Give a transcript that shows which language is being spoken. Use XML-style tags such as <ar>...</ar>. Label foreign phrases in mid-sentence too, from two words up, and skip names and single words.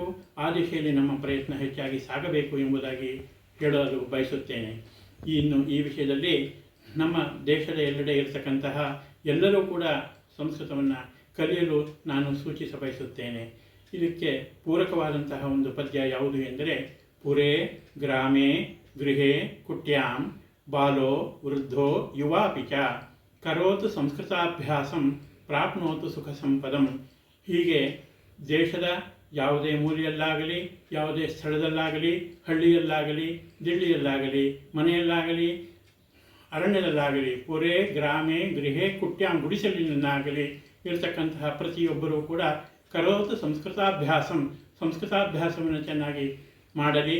<kn>ಆ ದಿಶೆಯಲ್ಲಿ ನಮ್ಮ ಪ್ರಯತ್ನ ಹೆಚ್ಚಾಗಿ ಸಾಗಬೇಕು ಎಂಬುದಾಗಿ ಹೇಳಲು ಬಯಸುತ್ತೇನೆ. ಇನ್ನು ಈ ವಿಷಯದಲ್ಲಿ ನಮ್ಮ ದೇಶದ ಎಲ್ಲೆಡೆ ಇರತಕ್ಕಂತಹ ಎಲ್ಲರೂ ಕೂಡ ಸಂಸ್ಕೃತವನ್ನು ಕಲಿಯಲು ನಾನು ಸೂಚಿಸ ಬಯಸುತ್ತೇನೆ. ಇದಕ್ಕೆ ಪೂರಕವಾದಂತಹ ಒಂದು ಪದ್ಯ ಯಾವುದು ಎಂದರೆ,</kn> <sa>ಪುರೇ ಗ್ರಾಮೇ ಗೃಹೇ ಕುಟ್ಯಾಂ ಬಾಲೋ ವೃದ್ಧೋ ಯುವಾಪಿ ಚ ಕರೋತು ಸಂಸ್ಕೃತಾಭ್ಯಾಸಂ ಪ್ರಾಪ್ನೋತು ಸುಖ ಸಂಪದಂ.</sa> <kn>ಹೀಗೆ ದೇಶದ ಯಾವುದೇ ಮೂಲೆಯಲ್ಲಾಗಲಿ, ಯಾವುದೇ ಸ್ಥಳದಲ್ಲಾಗಲಿ, ಹಳ್ಳಿಯಲ್ಲಾಗಲಿ, ದಿಳ್ಳಿಯಲ್ಲಾಗಲಿ, ಮನೆಯಲ್ಲಾಗಲಿ, ಅರಣ್ಯದಲ್ಲಾಗಲಿ,</kn> <sa>ಪುರೇ ಗ್ರಾಮೇ ಗೃಹೇ ಕುಟ್ಯಾಂ</sa> <kn>ಗುಡಿಸಲಿನಲ್ಲಾಗಲಿ ಇರತಕ್ಕಂತಹ ಪ್ರತಿಯೊಬ್ಬರೂ ಕೂಡ</kn> <sa>ಕರೋತು ಸಂಸ್ಕೃತಾಭ್ಯಾಸಂ,</sa> <kn>ಸಂಸ್ಕೃತಾಭ್ಯಾಸವನ್ನು ಚೆನ್ನಾಗಿ ಮಾಡಲಿ.</kn>